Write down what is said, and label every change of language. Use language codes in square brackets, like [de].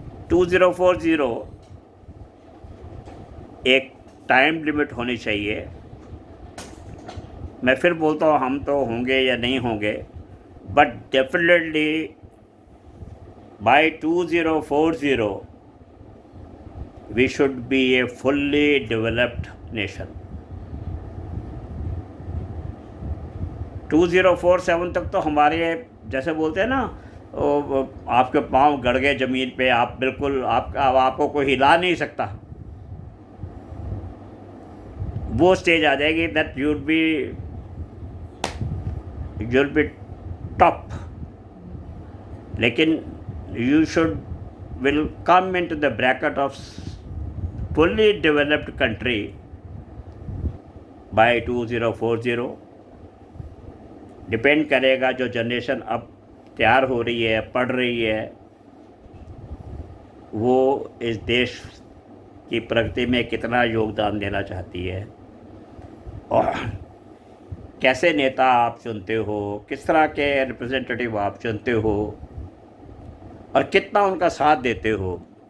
[hi] 2040 एक time limit होनी चाहिए। मैं फिर बोलता हूँ हम तो होंगे या नहीं होंगे, [en] But definitely by 2040 we should be a fully developed nation. [hi] 2047 तक तो हमारे, जैसे बोलते हैं ना, आपके पाँव गड़ गए ज़मीन पे, आप बिल्कुल आपको कोई हिला नहीं सकता, वो स्टेज आ जाएगी [en] That you'll be top. लेकिन you will come into the bracket of fully developed country by 2040. [hi] Depend करेगा जो जनरेशन अब तैयार हो रही है, पढ़ रही है, वो इस देश की प्रगति में कितना योगदान देना चाहती है, और कैसे नेता आप चुनते हो, किस तरह के रिप्रेजेंटेटिव आप चुनते हो, और कितना उनका साथ देते हो.